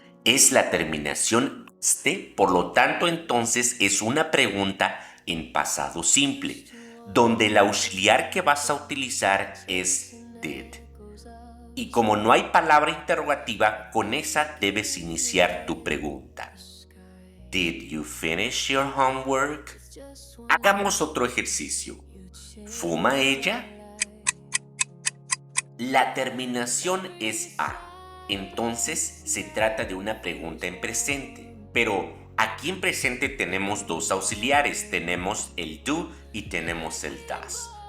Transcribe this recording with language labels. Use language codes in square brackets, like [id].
[es] Es la terminación este, por lo tanto entonces es una pregunta en pasado simple, donde el auxiliar que vas a utilizar es did. Y como no hay palabra interrogativa, con esa debes iniciar tu pregunta. [en] Did you finish your homework? [es] Hagamos otro ejercicio. ¿Fuma ella? La terminación es a, entonces se trata de una pregunta en presente, pero aquí en presente tenemos dos auxiliares, tenemos el do y tenemos el does.